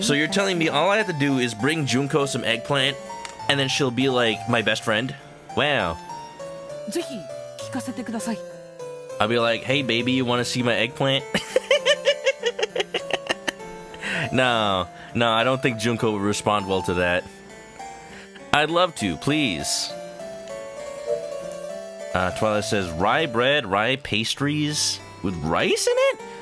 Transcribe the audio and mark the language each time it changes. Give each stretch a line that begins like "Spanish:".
English: So you're telling me all I have to do is bring Junko some eggplant, and then she'll be like my best friend? Wow.
Japanese: ぜひ聞かせてください
English: I'll be like, hey baby, you want to see my eggplant? No, I don't think Junko would respond well to that. I'd love to, please. Twilight says, rye bread, rye pastries with rice in it?